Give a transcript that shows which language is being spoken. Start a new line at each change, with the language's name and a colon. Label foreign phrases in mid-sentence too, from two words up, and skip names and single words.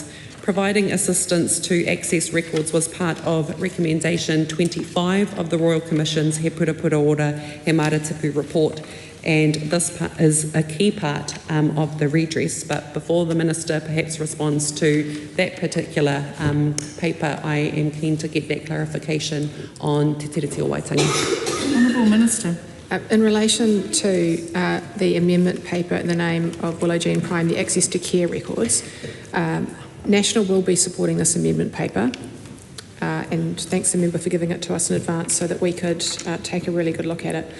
English: Providing assistance to access records was part of Recommendation 25 of the Royal Commission's He Purapura Order He Maratipu report, and this is a key part of the redress. But before the Minister perhaps responds to that particular paper, I am keen to get that clarification on te tiriti o waitangi. Honourable Minister. In relation to the amendment paper in the name of Willow Jean Prime, the access to care records, National will be supporting this amendment paper, and thanks the member for giving it to us in advance so that we could take a really good look at it.